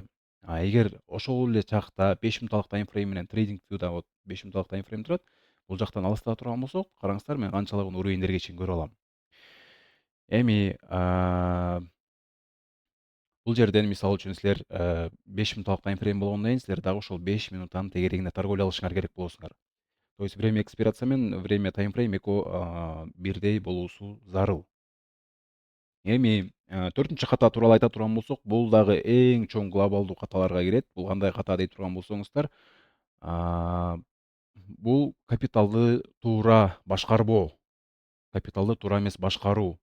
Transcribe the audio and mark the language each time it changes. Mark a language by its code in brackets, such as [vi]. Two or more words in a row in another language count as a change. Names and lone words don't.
[ky] Эгер ошол эле чакта 5 минуталык таймфрейм менен трейдинг view'да вот 5 минуталык таймфрейм турат. Бул жактан алыстата турган болсок, караңыздар, мен канчалагын уровеньдерге чейин көрө алам. Эми бул жерден мисалы үчүн силер 5 минуталык таймфрейм болгондон кийин силер дагы ошол 5 минуттан тегерегине торговля кылышыңар керек болосуңар. [ru] То есть время экспирация [ky] менен [ru] время таймфрейм [ky] экөө бирдей болуусу зарыл. Эми 4-нчү ката тууралуу айта турган болсок, бул дагы эң чоң глобалдуу каталарга кирет. Бул кандай ката дей турган болсоңуздар, бул капиталды туура башкарбоо, капиталды туура эмес башкаруу.